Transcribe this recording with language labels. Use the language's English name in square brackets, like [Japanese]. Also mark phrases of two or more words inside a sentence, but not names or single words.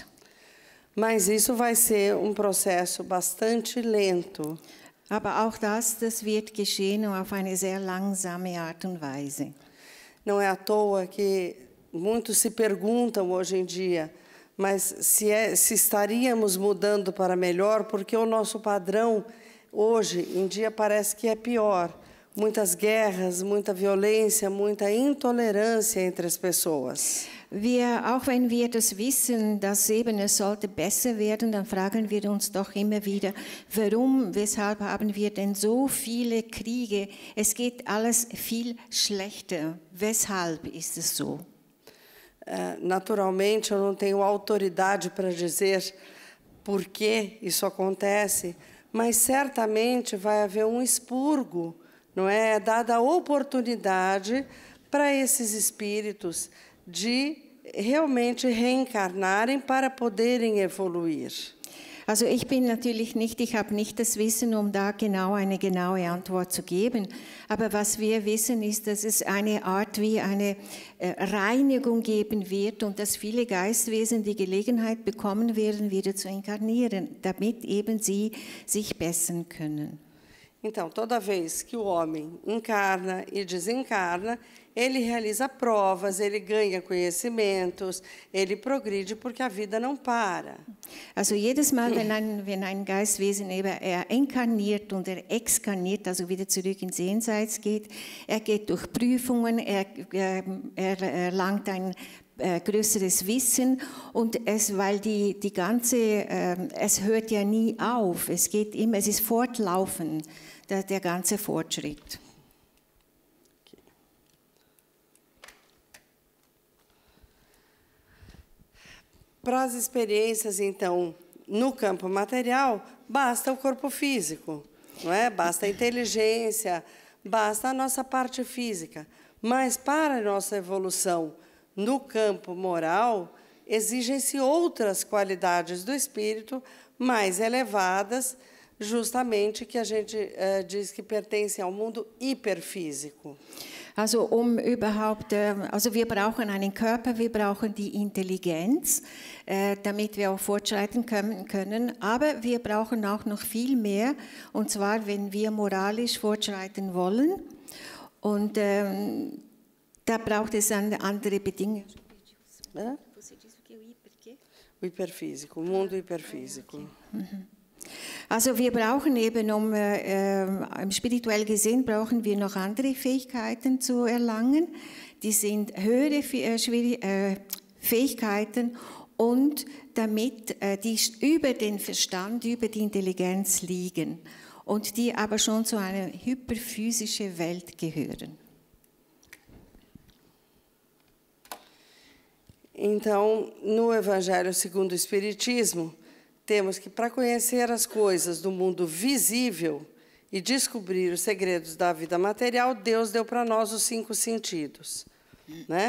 [Portuguese] Mas isso vai ser processo bastante lento. [German] Aber auch das wird geschehen auf eine sehr langsame Art und Weise. [Portuguese] Não é à toa que muitos se perguntam hoje em dia, mas se estaríamos mudando para melhor, porque o nosso padrão hoje em dia parece que é pior. Muitas guerras, muita violência, muita intolerância entre as pessoas. [German] Auch wenn wir das wissen, dass eben es sollte besser werden, dann fragen wir uns doch immer wieder, weshalb haben wir denn so viele Kriege? Es geht alles viel schlechter. Weshalb ist es so? [Portuguese] Naturalmente, eu não tenho autoridade para dizer por que isso acontece, mas certamente vai haver expurgo, não é? Dada a oportunidade para esses espíritos de realmente reencarnarem para poderem evoluir. [German] Also ich habe nicht das Wissen, da eine genaue Antwort zu geben. Aber was wir wissen, ist, dass es eine Art wie eine Reinigung geben wird und dass viele Geistwesen die Gelegenheit bekommen werden, wieder zu inkarnieren, damit eben sie sich bessern können. [Portuguese] Então, toda vez que o homem encarna e desencarna, ele realiza provas, ele ganha conhecimentos, ele progride, porque a vida não para. [German] Also jedes Mal, wenn ein Geistwesen inkarniert und exkarniert, also wieder zurück ins Jenseits geht, geht durch Prüfungen, erlangt ein größeres Wissen und weil es hört ja nie auf, es ist fortlaufend, der ganze Fortschritt. [Portuguese] Para as experiências, então, no campo material, basta o corpo físico, não é? Basta a inteligência, basta a nossa parte física. Mas para a nossa evolução no campo moral, exigem-se outras qualidades do espírito mais elevadas, justamente que a gente diz que pertencem ao mundo hiperfísico. [German] Also wir brauchen einen Körper, wir brauchen die Intelligenz, damit wir auch fortschreiten können, aber wir brauchen auch noch viel mehr, und zwar, wenn wir moralisch fortschreiten wollen, und da braucht es andere Bedingungen. [Portuguese] O hiperfísico, o mundo hiperfísico. Okay. [German] Also wir brauchen eben, spirituell gesehen, brauchen wir noch andere Fähigkeiten zu erlangen. Die sind höhere Fähigkeiten und damit die über den Verstand, über die Intelligenz liegen und die aber schon zu einer hyperphysischen Welt gehören. [Portuguese] Então, no Evangelho segundo o Espiritismo, temos que, para conhecer as coisas do mundo visível e descobrir os segredos da vida material, Deus deu para nós os 5 sentidos, né?